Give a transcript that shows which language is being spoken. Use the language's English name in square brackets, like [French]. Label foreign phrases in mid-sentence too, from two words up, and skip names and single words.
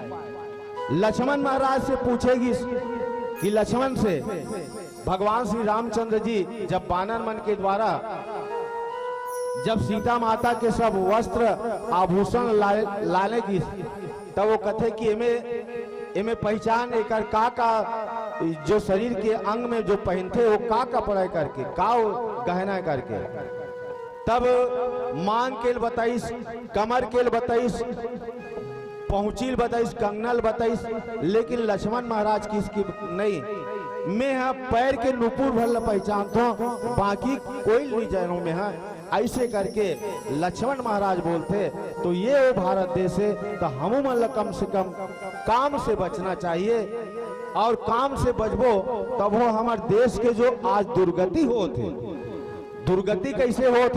[Chhattisgarhi] लक्ष्मण महाराज से पूछेगी कि लक्ष्मण से भगवान श्री रामचंद्र जी जब वानर मन के द्वारा जब सीता माता के सब वस्त्र आभूषण लाने की तब वो कथे कि इमे पहचान एक का जो शरीर के अंग में जो पहनते वो का कपड़ा करके का गहना करके, तब मांग के बताइस, कमर के बताइस, पहुंचील बताइस, कंगनल बताइस, लेकिन लक्ष्मण महाराज की इसकी नहीं। मैं हाँ पैर के नुपुर भर पहचानता हूँ, बाकी कोई नहीं जानू मैं हाँ। ऐसे करके लक्ष्मण महाराज बोलते तो ये वो भारत देश है, तो हम मतलब कम से कम काम से बचना चाहिए, और काम से बचबो तब वो हमारे देश के जो आज दुर्गति होते, दुर्गति कैसे होते।